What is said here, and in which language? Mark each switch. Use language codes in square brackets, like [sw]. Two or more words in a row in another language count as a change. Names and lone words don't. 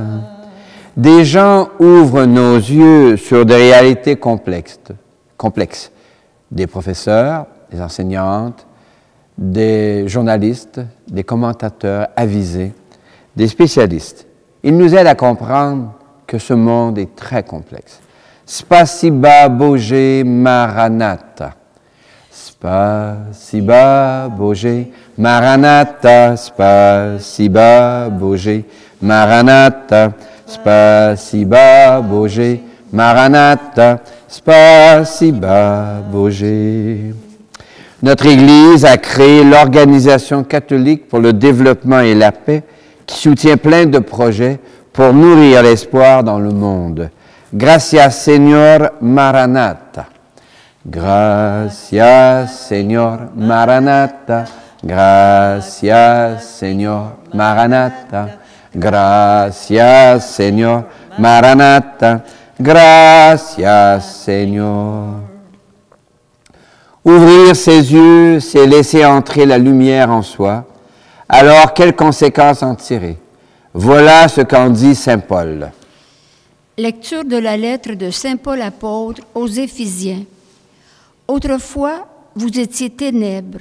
[fr] Des gens ouvrent nos yeux sur des réalités complexes. Des professeurs, des enseignantes, des journalistes, des commentateurs avisés, des spécialistes. Ils nous aident à comprendre que ce monde est très complexe. [ru] Спасибо Боже Maranatha. Спасибо Боже Maranatha. Спасибо Боже Maranatha. Спасибо Боже Maranatha. Спасибо Боже. [fr] Notre Église a créé l'Organisation catholique pour le développement et la paix qui soutient plein de projets pour nourrir l'espoir dans le monde. [es] Gracias, Señor Maranatha. Gracias, Señor Maranatha. Gracias, Señor Maranatha. Gracias, Señor Maranatha. Gracias, Señor. [fr] Ouvrir ses yeux, c'est laisser entrer la lumière en soi. Alors, quelles conséquences en tirer? Voilà ce qu'en dit saint Paul. Lecture de la lettre de saint Paul apôtre aux Éphésiens. Autrefois, vous étiez ténèbres.